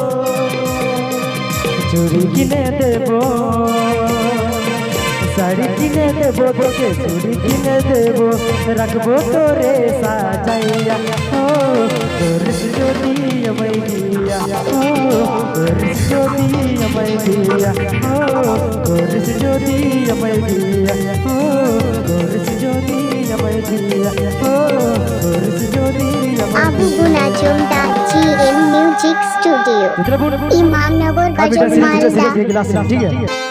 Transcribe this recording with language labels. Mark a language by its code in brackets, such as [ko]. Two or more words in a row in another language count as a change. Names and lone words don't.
[bn] চুড়ি কিনে দেবো শাড়ি কিনে দেবো তোকে চুড়ি কিনে দেবো রাখবো তোরে সাজাইয়া করিস যদি আমায় বিয়া করিস যদি আমায় বিয়া করিস যদি আমায় বিয়া করিস যদি আমায় দিয়া ও করিস যদি আমায় Abu Guna Jumda GM Music Studio, দিয়া Imamnagar Bajar, Malda। [hi] ठीक है